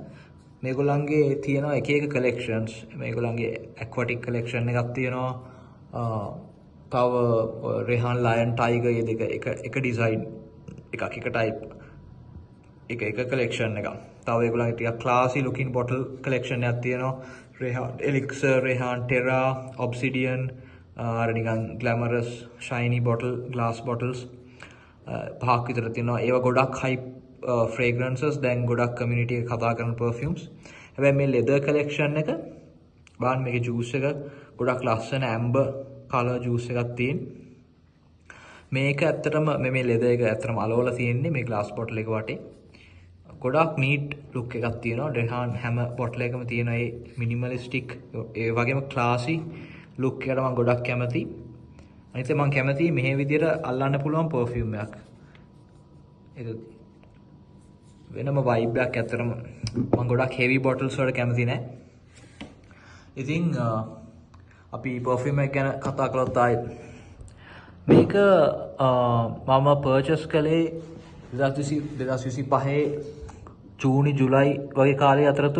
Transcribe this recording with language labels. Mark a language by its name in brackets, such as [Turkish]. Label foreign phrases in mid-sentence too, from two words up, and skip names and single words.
[Sinhala] මේගොල්ලන්ගේ තියෙනවා එක එක collections. මේගොල්ලන්ගේ aquatic collection එකක් තියෙනවා. තව රේහාන් ලයන් ටයිගර් මේ දෙක එක design එකක් එක type එක collection එකක්. තව ඒගොල්ලන්ගේ ටිකක් [English] classy looking bottle collection [Sinhala] එකක් තියෙනවා. රේහාන් elixir, රේහාන් terra, obsidian, අර නිකන් [English] glamorous shiny bottle, glass bottles [Sinhala] පහක් විතර තියෙනවා. ඒවා ගොඩක් [English] hype fragrances [Sinhala] දැන් ගොඩක් community එක කතා කරන perfumes. හැබැයි මේ [English] leather collection [Sinhala] එක බලන්න මේකේ juice එක ගොඩක් ලස්සන [English] amber color juice [Sinhala] එකක් තියෙන. මේක ඇත්තටම මේ leather එක ඇත්තටම අලවලා තියෙන්නේ මේ [English] glass bottle [Sinhala] එක වටේ. ගොඩක් [English] neat look [Sinhala] එකක් තියෙනවා. රේහාන් හැම bottle එකකම තියෙන ඒ minimalistic ඒ වගේම [English] classy look [Sinhala] එකට මම ගොඩක් කැමතියි. අනිත් මම කැමතියි මේ විදිහට අල්ලන්න පුළුවන් perfume එකක්. ඒක වෙනම vibe එකක් ඇත්තටම. මම ගොඩක් [English] heavy bottles [Sinhala] වලට කැමති නැහැ. ඉතින් අපි perfume එක ගැන කතා කළොත් ආයෙත් මේක මම purchase කළේ 2025 ජූනි ජුලයි වගේ කාලේ අතරතුර.